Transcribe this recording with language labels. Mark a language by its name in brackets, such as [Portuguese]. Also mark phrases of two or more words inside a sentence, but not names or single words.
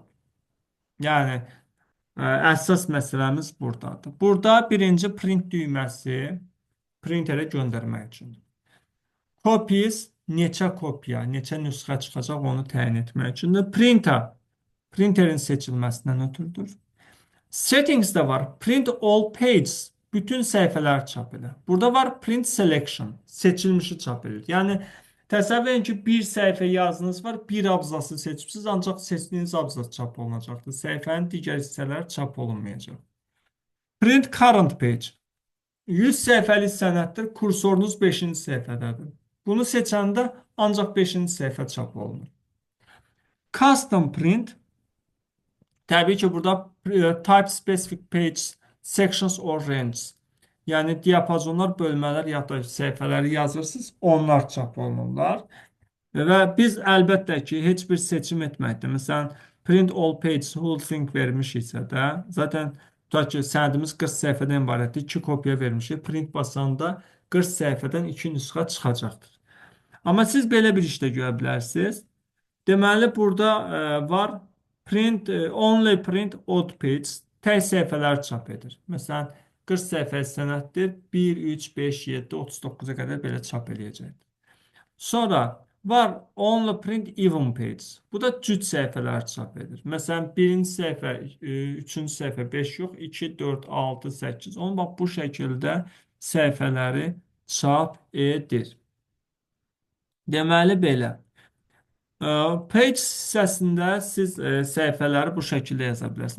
[Azerbaijani] Yəni, əsas məsələmiz buradadır. Burada birinci print düyməsi printerə göndərmək üçündür. Copies neçə kopya, neçə nüsxə çıxacaq onu təyin etmək üçündür. Printerin seçilməsindən ötürüdür. Settingsdə var. [English] Print all pages. [Azerbaijani] Bütün səhifələri çap edir. Burada var [English] print selection. [Azerbaijani] Seçilmişi çap edir. Yəni, təsəvvür edin ki, bir səhifə yazınız var, bir abzası seçmişsiniz, ancaq seçdiyiniz abzas çap olunacaqdır. Səhifənin digər hissələri çap olunmayacaq. [English] Print current page. [Azerbaijani] 100 səhifəlik sənəddir, kursorunuz 5-ci səhifədədir. Bunu seçəndə ancaq 5-ci səhifə çap olunur. [English] Custom print. [Azerbaijani] Təbii ki, burada [English] type specific page, sections or ranges. [Azerbaijani] Yəni, diapazonlar, bölmələr, ya da səhifələri yazırsınız, onlar çap olunurlar. Və biz əlbəttə ki, heç bir seçim etməkdir. Məsələn, [English] print all pages, whole thing [Azerbaijani] vermişiksə də, zaten tutaq ki, sənədimiz 40 səhifədən ibarətdir, 2 kopya vermişik, print basanda 40 səhifədən 2 nüsxə çıxacaqdır. Amma siz belə bir işdə görə bilərsiniz. Deməli, burada var [English] only print odd page, [Azerbaijani] tək səhifələr çap edir. Məsələn, 40 səhifə sənəddir, 1, 3, 5, 7, 39-a qədər belə çap edəcəkdir. Sonra var [English] only print even page. [Azerbaijani] Bu da cüt səhifələr çap edir. Məsələn, 1-ci səhifə, 3-cü səhifə 5 yox, 2, 4, 6, 8, 10. Bax, bu şəkildə səhifələri çap edir. Deməli, belə. Page hissəsində siz səhifələri bu şəkildə yaza bilərsiniz.